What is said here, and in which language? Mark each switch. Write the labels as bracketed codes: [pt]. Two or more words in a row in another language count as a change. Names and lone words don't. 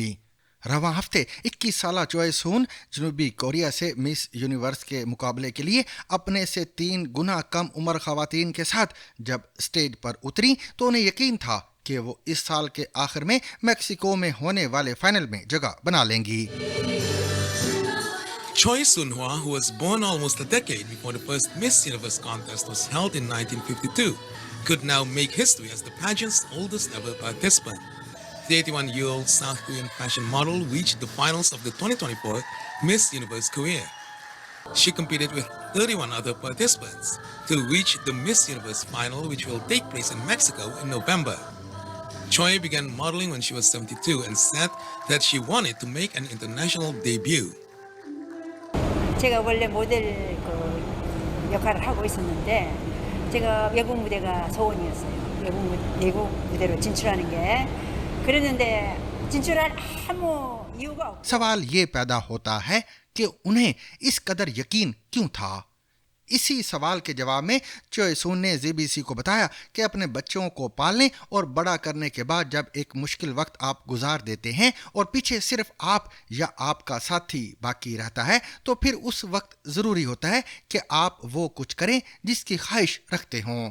[ur] رواں ہفتے 21 سالہ چوئے سن جنوبی کوریا سے مس یونیورس کے مقابلے کے لیے اپنے سے 3 گنا کم عمر خواتین کے ساتھ جب اسٹیج پر اتری تو انہیں یقین تھا کہ وہ اس سال کے آخر میں میکسیکو میں ہونے والے فائنل میں جگہ بنا لیں گی. [en] Choi Soon-hwa, who was born almost a decade before the first Miss Universe contest was held in 1952, could now make history as the pageant's oldest ever participant. The 81-year-old South Korean fashion model reached the finals of the 2024 Miss Universe Korea. She competed with 31 other participants to reach the Miss Universe final, which will take place in Mexico in November. Choi began modeling when she was 72 and said that she wanted to make an international debut. [ko] 제가 원래 모델 역할을 하고 있었는데 제가 외국 무대가 소원이었어요. 외국 무대로 진출하는 게. 그랬는데 진출할 아무 이유가 없고. [ur] سوال یہ پیدا ہوتا ہے کہ انہیں اس قدر یقین کیوں تھا. اسی سوال کے جواب میں چوئے سن نے جے بی سی کو بتایا کہ اپنے بچوں کو پالنے اور بڑا کرنے کے بعد جب ایک مشکل وقت آپ گزار دیتے ہیں اور پیچھے صرف آپ یا آپ کا ساتھی باقی رہتا ہے، تو پھر اس وقت ضروری ہوتا ہے کہ آپ وہ کچھ کریں جس کی خواہش رکھتے ہوں.